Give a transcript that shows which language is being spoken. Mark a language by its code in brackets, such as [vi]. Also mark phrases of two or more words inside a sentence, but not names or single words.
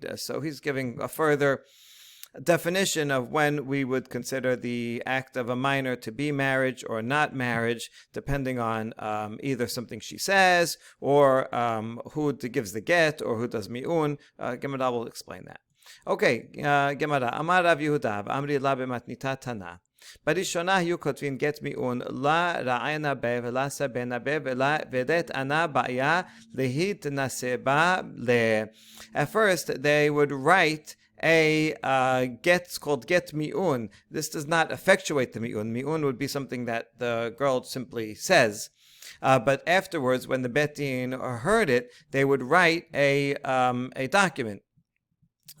[en] So he's giving a further definition of when we would consider the act of a minor to be marriage or not marriage, depending on either something she says or who gives the get or who does mi'un. Gemara will explain that. Okay, Gemara. [arc] אמר רב יהודה, אמרי לה במתניתא תנא. [he] בראשונה היו כותבין גט מיאון [arc] לא רעינא ביה ולא צבינא ביה ולא ודעת אנא בעיא להתנסבא ליה. [en] At first, they would write a get called [he] get mi'un. [en] This does not effectuate the mi'un. Mi'un would be something that the girl simply says. But afterwards, when the Bet Din heard it, they would write a document.